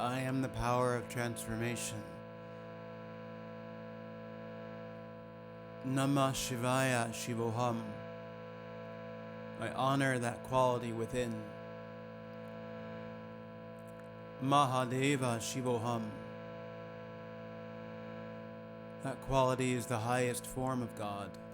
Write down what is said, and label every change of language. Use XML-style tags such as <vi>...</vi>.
<en>I am the power of transformation.</en> <sa>Namah Shivaya, Shivo Hum.</sa> <en>I honor that quality within.</en> <sa>Mahadeva, Shivo Hum.</sa> <en>That quality is the highest form of God.</en>